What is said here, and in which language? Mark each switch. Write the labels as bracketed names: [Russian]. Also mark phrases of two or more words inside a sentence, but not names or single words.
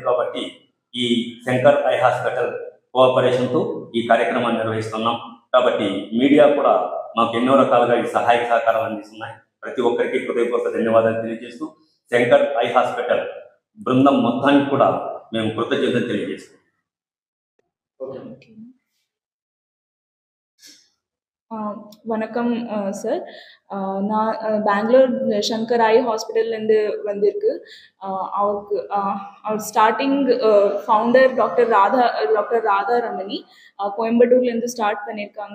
[Telugu] కాబట్టి ఈ శంకర్ ఐ హాస్పిటల్ కోఆపరేషన్తో ఈ కార్యక్రమాన్ని నిర్వహిస్తున్నాం. కాబట్టి మీడియా కూడా మాకు ఎన్నో రకాలుగా ఈ సహాయ సహకారాలు అందిస్తున్నాయి. ప్రతి ఒక్కరికి హృదయపూర్వక ధన్యవాదాలు తెలియజేస్తూ శంకర్ ఐ హాస్పిటల్ బృందం మొత్తానికి కూడా మేము కృతజ్ఞతలు తెలియజేస్తాం. [Tamil] வணக்கம் சார். நான் பெங்களூர் சங்கர் ஐ ஹாஸ்பிட்டல்லேருந்து வந்திருக்கு. அவர் [English] starting founder [Tamil] டாக்டர் ராதா ரமணி கோயம்புத்தூர்லேருந்து ஸ்டார்ட் பண்ணியிருக்காங்க.